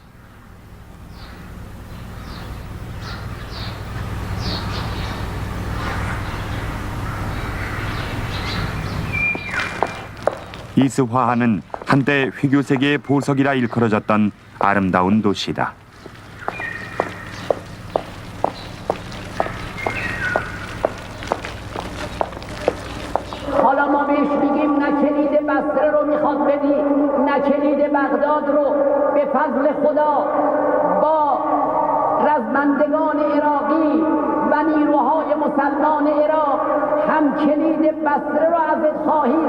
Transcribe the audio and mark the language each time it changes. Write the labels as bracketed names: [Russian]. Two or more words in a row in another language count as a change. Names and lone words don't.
[Korean] 이스화안은 한때 회교 세계의 보석이라 일컬어졌던 아름다운 도시다. [Persian] حالا ما بهش میگیم نه کلید بصره رو میخواد بدی نه کلید بغداد رو به فضل خدا با رزمندگان عراقی و نیروهای مسلمان عراق هم کلید بصره رو ازت خواهیم.